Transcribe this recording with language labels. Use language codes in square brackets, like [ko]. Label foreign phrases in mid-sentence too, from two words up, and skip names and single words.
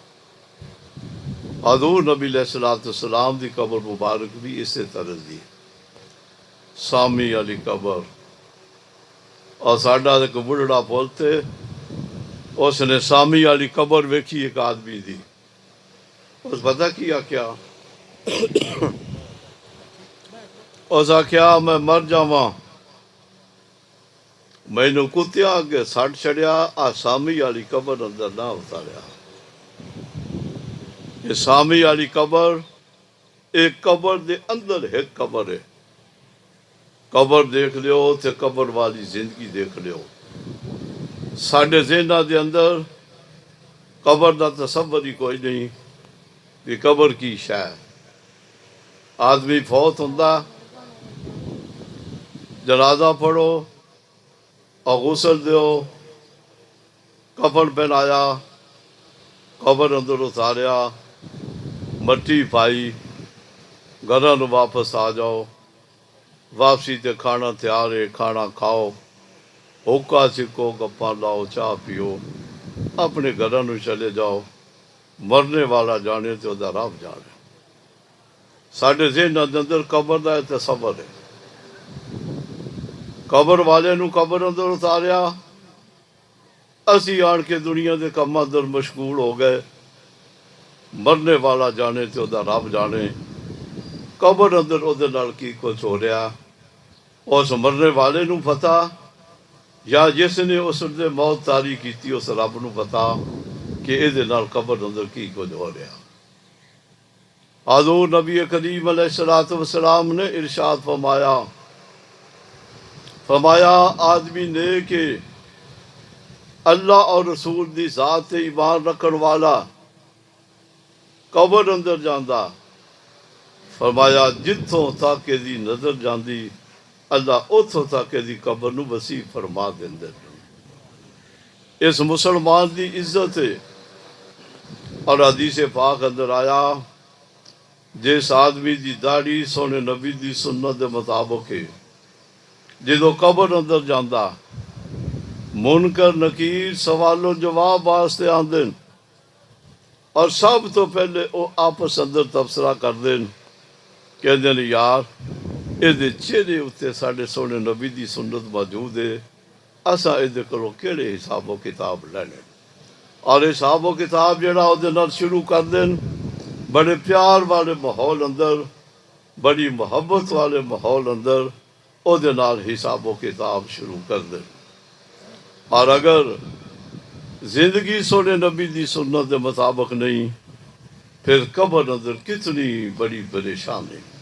[pa] حضور نبی علیہ السلام دی قبر مبارک بھی اسی طرح دی سامی والی قبر۔ اور ساڈا ایک بڑھڑا بولتے، اس نے سامی والی قبر ویکھی ایک آدمی دی، اس پتہ کیا کیا اس آخیا میں مر جاواں، مینوں کتیاں اگے سٹ چڑیا، سامی والی قبر اندر نہ اتاریا۔ یہ سامی والی قبر ایک قبر دے اندر ایک قبر ہے۔ قبر دیکھ لیو تے قبر والی زندگی دیکھ لیو۔ ساڈے ذہناں دے اندر قبر دا تصور ہی کوئی نہیں کہ قبر کی شے۔ آدمی فوت ہوندا، جنازہ پڑھو اور غسل دیو، کفن پہنایا، قبر اندر اتاریا، مٹی پائی، گھراں نوں واپس آ جاؤ، واپسی تے کھانا تیار ہے، کھانا کھاؤ، ہوکا چکو، گپاں لاؤ، چاہ پیو، اپنے گھراں نوں چلے جاؤ۔ مرنے والا جانے تے اودا رب جانے۔ ساڈے ذہناں دے اندر قبر دا تصور ہے۔ قبر والے نوں قبر اندر اتاریا، اسی آن کے دنیا دے کماں اندر مشغول ہو گئے۔ مرنے والا جانے تے اودا رب جانے۔ قبر اندر اودے نال کی کچھ ہو رہا، اس مرنے والے نوں پتا، یا جس نے اس دے موت طاری کیتی اس رب نوں پتا کہ اے دے نال قبر اندر کی کچھ ہو رہا۔ حضور نبی کریم علیہ السلام نے ارشاد فرمایا آدمی نے کہ اللہ اور رسول دی ذات تے ایمان رکھن والا قبر اندر جاندا، فرمایا جتھوں تک دی نظر جاندی اللہ اتھوں تک دی قبر نو وسیع فرما دیندے۔ اس مسلمان دی عزت ہے۔ اور حدیث پاک اندر آیا، جس آدمی دی داڑھی سونے نبی دی سنت دے مطابق ہے، جدو قبر اندر جاندا، منکر نکیر سوال و جواب واسطے آندے اور سب تو پہلے وہ آپس اندر تبصرہ کر دین، کہندے نے یار اے دے چہرے اتے ساڈے سونے نبی دی سنت موجود ہے، اساں اے دے کولوں کیڑے حساب و کتاب لینے۔ اور حساب و کتاب جڑا او دے نال شروع کر دین، بڑے پیار والے ماحول اندر، بڑی محبت والے ماحول اندر او دے نال حساب و کتاب شروع کر دین۔ اور اگر زندگی سونے نبی دی سنت دے مطابق نہیں، پھر قبر اندر کتنی بڑی پریشانی۔